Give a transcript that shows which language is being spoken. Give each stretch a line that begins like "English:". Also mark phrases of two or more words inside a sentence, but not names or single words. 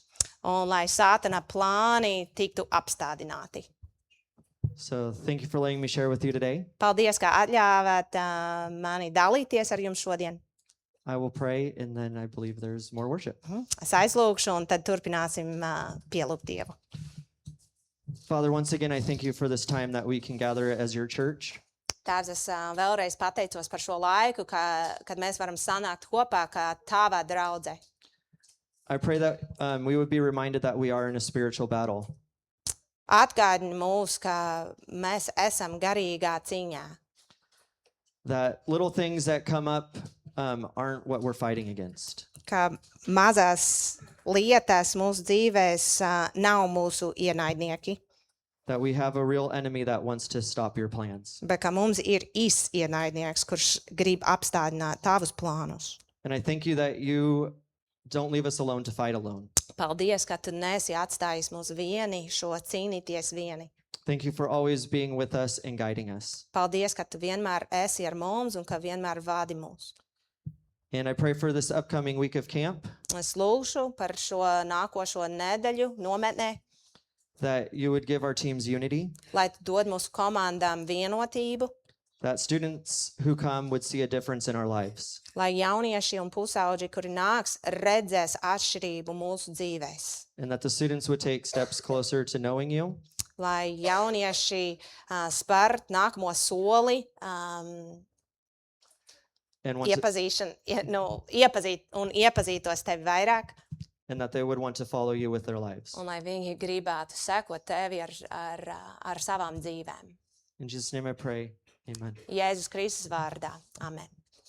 Latvian: un lai sātana plāni tiktu apstādināti.
English: So thank you for letting me share with you today.
Latvian: Paldies, ka atļāvāt mani dalīties ar jums šodien.
English: I will pray, and then I believe there's more worship.
Latvian: Es aizlūgšu, un tad turpināsim pielūgt Dievu.
English: Father, once again, I thank you for this time that we can gather as your church.
Latvian: Tēvs, es vēlreiz pateicos par šo laiku, kad mēs varam sanākt kopā kā tavā draudzē.
English: I pray that we would be reminded that we are in a spiritual battle,
Latvian: Atgādini mūs, ka mēs esam garīgā cīņā,
English: that little things that come up aren't what we're fighting against.
Latvian: ka mazās lietas mūsu dzīvēs nav mūsu ienaidnieki,
English: That we have a real enemy that wants to stop your plans.
Latvian: bet ka mums ir īsts ienaidnieks, kurš grib apstādināt tavus plānus.
English: And I thank you that you don't leave us alone to fight alone.
Latvian: Paldies, ka tu nesi atstājis mūs vieni šo cīnīties vieni.
English: Thank you for always being with us and guiding us.
Latvian: Paldies, ka tu vienmēr esi ar mums un ka vienmēr vadi mūs.
English: And I pray for this upcoming week of camp
Latvian: Es lūgšu par šo nākošo nedēļu nometnē,
English: that you would give our teams unity,
Latvian: lai tu dod mūsu komandām vienotību,
English: that students who come would see a difference in our lives.
Latvian: lai jaunieši un pusauģi, kuri nāks, redzēs atšķirību mūsu dzīvēs.
English: And that the students would take steps closer to knowing you,
Latvian: Lai jaunieši spērt nākamo soli,
English: and want to,
Latvian: iepazīt un iepazītos tevi vairāk,
English: and that they would want to follow you with their lives.
Latvian: un lai viņi gribētu sekot tevi ar savām dzīvēm.
English: In Jesus' name I pray, amen.
Latvian: Jēzus Kristus vārdā. Amen.